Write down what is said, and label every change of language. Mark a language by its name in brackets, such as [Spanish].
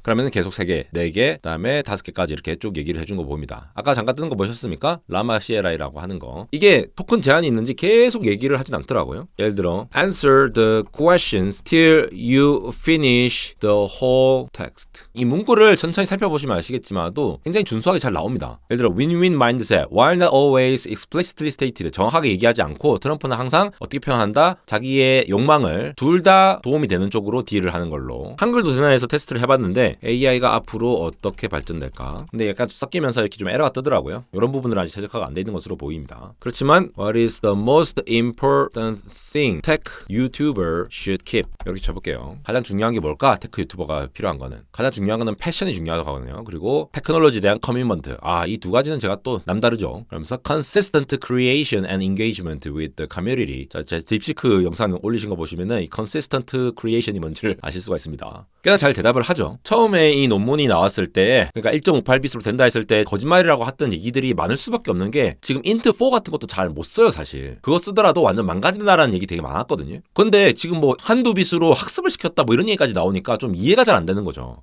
[Korean] 그러면 계속 3개, 4개, 그다음에 5개까지 이렇게 쭉 얘기를 해준 거 보입니다. 아까 잠깐 뜨는 거 보셨습니까? 라마 CLI라고 하는 거. 이게 토큰 제한이 있는지 계속 얘기를 하진 않더라고요. 예를 들어 [English] Answer the questions till you finish the whole text. [Korean] 이 문구를 천천히 살펴보시면 아시겠지만도 굉장히 준수하게 잘 나옵니다. 예를 들어 [English] win-win mindset, while not always explicitly stated. [Korean] 정확하게 얘기하지 않고 트럼프는 항상 어떻게 표현한다? 자기의 욕망을 둘 다 도움이 되는 쪽으로 딜을 하는 걸로. 한글도 대난해서 테스트를 해봤는데 AI가 앞으로 어떻게 발전될까? 근데 약간 섞이면서 이렇게 좀 에러가 뜨더라고요. 이런 부분은 아직 최적화가 안 돼 있는 것으로 보입니다. 그렇지만 [English] What is the most important thing tech YouTuber should keep? [Korean] 이렇게 쳐볼게요. 가장 중요한 게 뭘까? 테크 유튜버가 필요한 거는. 가장 중요한 거는 패션이 중요하다고 하거든요. 그리고 테크놀로지에 대한 커미먼트. 이 두 가지는 제가 또 남다르죠. 그러면서 [English] consistent creation and engagement with the community. [Korean] 자, 제 딥시크 영상 올리신 거 보시면은 이 [English] consistent creation [Korean] 이 뭔지를 아실 수가 있습니다. 꽤나 잘 대답을 하죠. 처음에 이 논문이 나왔을 때, 그러니까 1.58빛으로 된다 했을 때 거짓말이라고 했던 얘기들이 많을 수밖에 없는 게, 지금 int4 같은 것도 잘 못 써요 사실. 그거 쓰더라도 완전 망가진다라는 얘기 되게 많았거든요. 근데 지금 뭐 한두 빛으로 학습을 시켰다 뭐 이런 얘기까지 나오니까 좀 이해가 잘 안 되는 거죠.